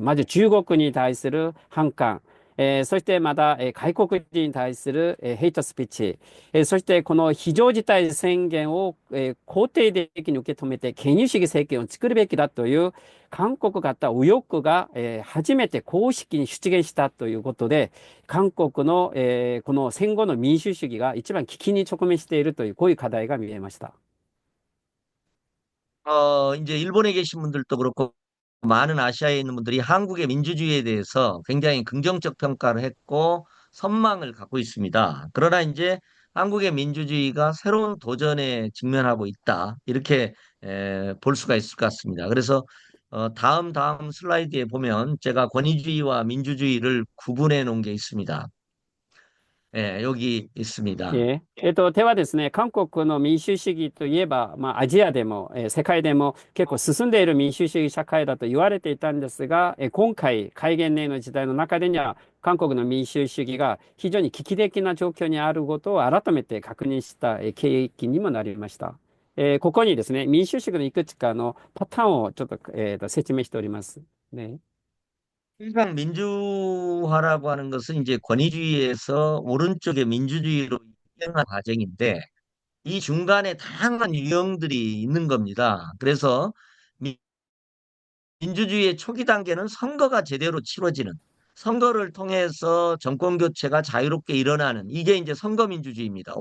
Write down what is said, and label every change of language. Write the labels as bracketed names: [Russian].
[Japanese] まず中国に対する反感、そしてまた、外国人に対する、ヘイトスピーチ、そしてこの非常事態宣言を、肯定的に受け止めて権威主義政権を作るべきだという韓国型右翼が、初めて公式に出現したということで、韓国の、この戦後の民主主義が一番危機に直面しているというこういう課題が見えました。 [Korean] 이제 일본에 계신 분들도 그렇고 많은 아시아에 있는 분들이 한국의 민주주의에 대해서 굉장히 긍정적 평가를 했고 선망을 갖고 있습니다. 그러나 이제 한국의 민주주의가 새로운 도전에 직면하고 있다. 이렇게 볼 수가 있을 것 같습니다. 그래서 다음 슬라이드에 보면 제가 권위주의와 민주주의를 구분해 놓은 게 있습니다. 여기 있습니다. [Japanese] ではですね、韓国の民主主義といえば、アジアでも、世界でも結構進んでいる民主主義社会だと言われていたんですが、今回、戒厳令の時代の中でには、韓国の民主主義が非常に危機的な状況にあることを改めて確認した、契機にもなりました。ここにですね、民主主義のいくつかのパターンをちょっと、説明しております。ね。 [Korean] 일방 민주화라고 하는 것은 이제 권위주의에서 오른쪽의 민주주의로 이행한 과정인데 이 중간에 다양한 유형들이 있는 겁니다. 그래서 미- 민주주의의 초기 단계는 선거가 제대로 치러지는 선거를 통해서 정권 교체가 자유롭게 일어나는 이게 이제 선거민주주의입니다.